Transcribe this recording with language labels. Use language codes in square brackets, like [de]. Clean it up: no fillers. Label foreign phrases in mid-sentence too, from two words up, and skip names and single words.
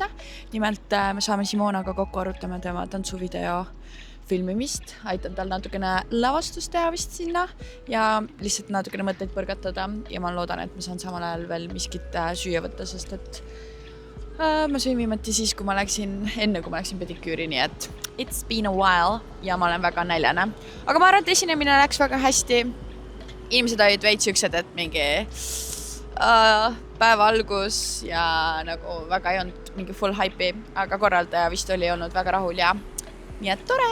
[et] Nimelt me saame Simonaga kokku arutama tema tantsuvideo filmimist, aitan tal natukene lavastust teha vist sinna ja lihtsalt natukene mõtteid põrgatada ja ma loodan, et ma saan samal ajal veel miskit süüa võtta, sest et ma sõin viimati siis, enne kui ma läksin pediküüri, nii et [en] it's been a while [et] ja ma olen väga näljane. Aga ma arvan, et esinemine läks väga hästi. Inimesed olid veits üksed, et mingi päeva algus ja nagu väga ei olnud mingi [en] full hype'i, [et] aga korraldaja vist oli olnud väga rahul ja nii et tore.